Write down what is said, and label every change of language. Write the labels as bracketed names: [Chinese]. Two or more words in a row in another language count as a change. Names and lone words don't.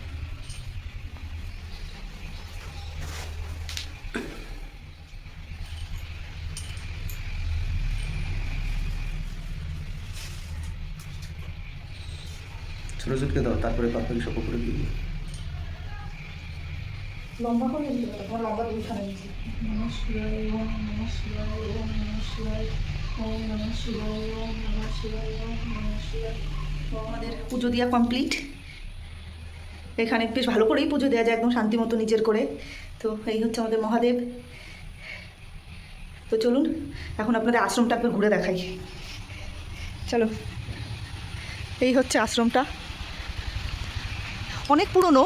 [Bangla] ছোটো ছোটকে দাও, তারপরে তরকারি সব উপরে দিয়ে দিই। লম্বা করে দিতে পারো, তোমার লম্বা দুইখানে নিচ্ছি। [Sanskrit] নমঃ শিবায়, ওম নমঃ শিবায়, ওম নমঃ শিবায়, ওম নমঃ শিবায়, ওম নমঃ শিবায়, ওম নমঃ শিবায়। [Bangla] তো আমাদের পুজো দেওয়া কমপ্লিট। এখানে বেশ ভালো করেই পুজো দেওয়া যায়, একদম শান্তি মতো নিজের করে। তো এই হচ্ছে আমাদের মহাদেব। তো চলুন এখন আপনাদের আশ্রমটা একবার ঘুরে দেখাই। চলো, এই হচ্ছে আশ্রমটা, অনেক পুরনো।